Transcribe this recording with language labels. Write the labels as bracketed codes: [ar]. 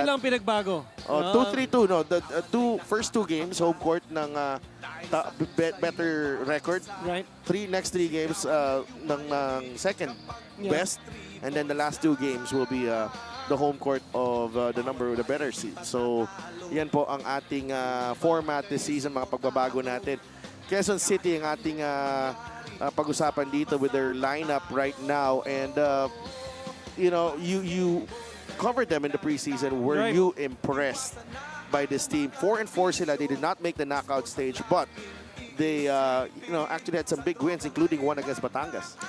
[tl] Yun lang pinagbago. [en] 2-3-2, no, the first 2 games home court ng better record. Right. Next 3 games ng second best, and then the last 2 games will be the home court of the better seed. [tl] So yan po ang ating format this season, mga pagbabago natin. [en] Quezon City [tl] ang ating pag-usapan dito [en] with their lineup right now, and you covered them in the preseason. Were you impressed by this team? 4-4 sila. They did not make the knockout stage, but they actually had some big wins, including one against Batangas.